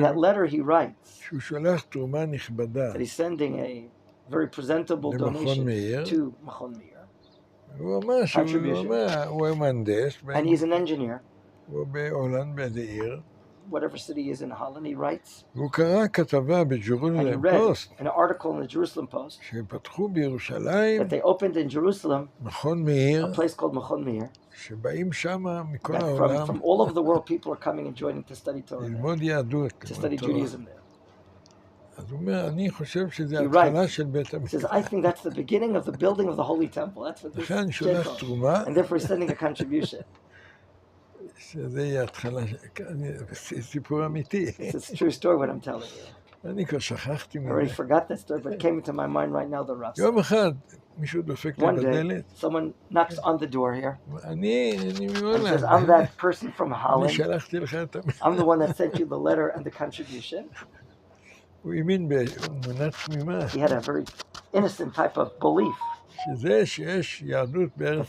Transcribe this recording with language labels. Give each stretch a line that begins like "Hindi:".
English: In that letter he writes
Hebrew: שהוא שולח תרומה נכבדה.
English: That he's sending a very presentable donation to Machon Meir.
Hebrew: הוא אמר שהוא מהנדס.
English: And he's an engineer.
Hebrew: הוא בהולנד באיזה עיר.
English: Whatever city he is in Holland, he writes.
Hebrew: והוא קרא כתבה בג'רוזלם פוסט.
English: An article in the Jerusalem Post.
Hebrew: שפתחו בירושלים.
English: That they opened in Jerusalem.
Hebrew: מכון מאיר.
English: A place called Machon Meir.
Hebrew: שבאים שמה מכל העולם.
English: From all over the world, people are coming and joining to study Torah.
Hebrew: ללמוד יהדות.
English: To study Judaism there.
Hebrew: אז הוא אומר, אני חושב שזה התחלה של בית המקדש.
English: He says, I think that's the beginning of the building of the Holy Temple. That's what this is. And therefore he's sending a contribution.
Hebrew: שזה יהיה התחלה, סיפור אמיתי.
English: It's a true story what I'm telling you.
Hebrew: אני כבר שכחתי
English: I already forgot that story, but it came into my mind right now, the Rav.
Hebrew: יום אחד, מישהו דופק לי בדלת.
English: One day, someone knocks on the door here.
Hebrew: אני מהולנד.
English: Says, I'm that person from Holland.
Hebrew: אני שלחתי לך את
English: I'm the one that sent you the letter and the contribution.
Hebrew: הוא האמין באמונה תמימה.
English: He had a very innocent type of belief.
Hebrew: שזה שיש יהדות בארץ